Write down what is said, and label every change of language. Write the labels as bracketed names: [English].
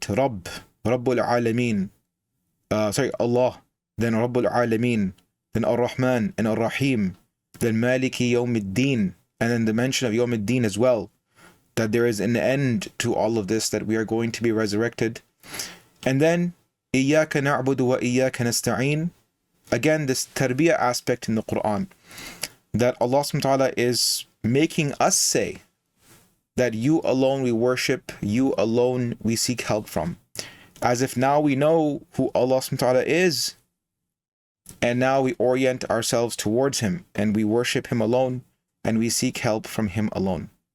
[English] Rabbul Alameen, Allah, then Rabbul Alameen, then Ar-Rahman and Ar-Rahim, then Maliki Yawmiddin, and then the mention of Yawmiddin as well, that there is an end to all of this, that we are going to be resurrected. And then [Arabic] إِيَّاكَ نَعْبُدُ وَإِيَّاكَ نَسْتَعِينُ. [English] Again, this tarbiyah aspect in the Qur'an, that Allah subhanahu wa ta'ala is making us say that you alone we worship, you alone we seek help from. As if now we know who Allah subhanahu wa ta'ala is, and now we orient ourselves towards Him, and we worship Him alone, and we seek help from Him alone.